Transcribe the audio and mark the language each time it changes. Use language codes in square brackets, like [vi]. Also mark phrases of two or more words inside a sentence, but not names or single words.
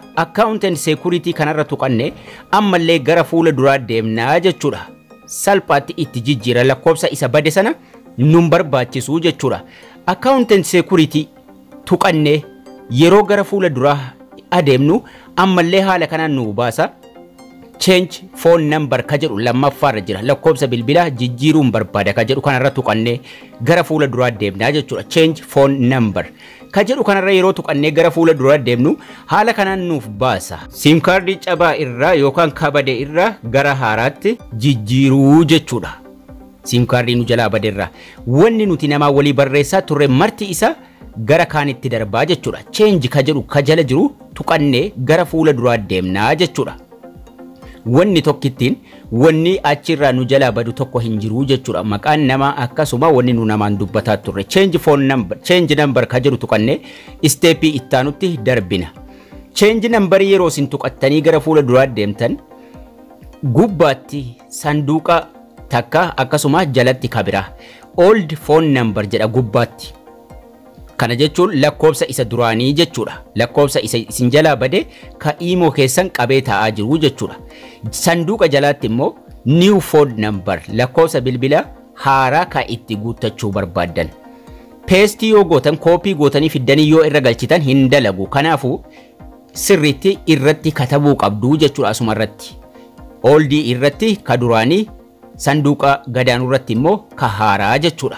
[en] Account and security [om] kanarra tuqannee ammallee gara fuula duraa deemnaa jechuudha. Salphaatti itti jijjiira lakkoofsa isa bade sana nun barbaachisu jechuudha. [en] Account and security [om] tuqannee yeroo gara fuula duraa adeemnu ammallee haala kanaan nu baasa. [en] Change phone number [om] ka jedhu lammaffaarra jira. Lakkoofsa bilbilaa jijjiiruun barbaada ka jedhu kanarra tuqannee gara fuula duraa deemnaa jechuudha. [en] Change phone number [om] ka jedhu kanarra yeroo tuqannee gara fuula duraa deemnu haala kanaan nuuf baasa. [en] Sim card [om] cabaa irraa yookaan kabade irraa gara haaraatti jijjiiruu jechuudha. [en] Sim card [om] nu jalaa bade irraa wanni nuti namaa walii barreessaa turre marti isa gara kaanitti darbaa jechuudha. Change ka jedhu ka jala jiru tuqannee gara fuula duraa deemnaa jechuudha. Wanni tokkittiin wanni achirraa nu jalaa badu tokko hin jiru jechuudha. Maqaan namaa akkasuma wanni nu namaan dubbataa turre [en] change phone number change number [om] ka jedhu tuqannee steepii ittaanutti darbina. [en] Change number [om] yeroo isin tuqattanii gara fuula duraa deemtan gubbaatti sanduuqa takka akkasuma jalatti kabira [en] old phone number [om] jedha gubbaatti. Kana jechuun lakkoofsa isa duraanii jechuudha. Lakkoofsa isa isin jalaa bade ka imo keessan qabee taa'aa jiru jechuudha. Sanduuqa jalaatti immoo [en] new phone number [om] lakkoofsa bilbilaa haaraa ka itti guuttachuu barbaadan. Paste yoo gootan koopii gootanii fiddanii yoo irra galchitan hin dalagu. Kanaafuu sirriitti irratti katabuu qabdu jechuudha asuma irratti. Oldii irratti ka duraanii sanduuqa gadaanuu irratti immoo ka haaraa jechuudha.